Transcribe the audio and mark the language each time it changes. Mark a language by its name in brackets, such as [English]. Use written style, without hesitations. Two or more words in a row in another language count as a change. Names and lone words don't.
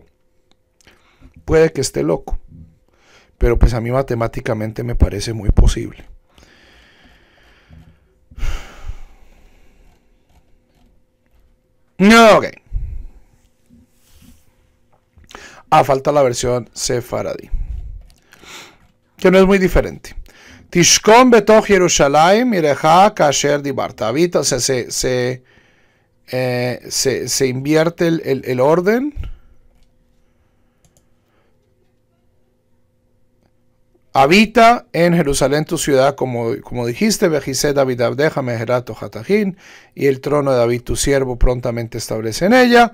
[Spanish] Puede que esté loco, pero pues a mí matemáticamente me parece muy posible. No, ok. Falta la versión sefaradí. que no es muy diferente. [Hebrew] תשכון בתוך ירושלים עירך כאשר דיברת. [Spanish] Habita, o sea, se invierte el orden. Habita en Jerusalén tu ciudad, como dijiste, [Hebrew] וכסא דוד עבדך, מהרה לתוכה תכין, [Spanish] y el trono de David tu siervo prontamente establece en ella.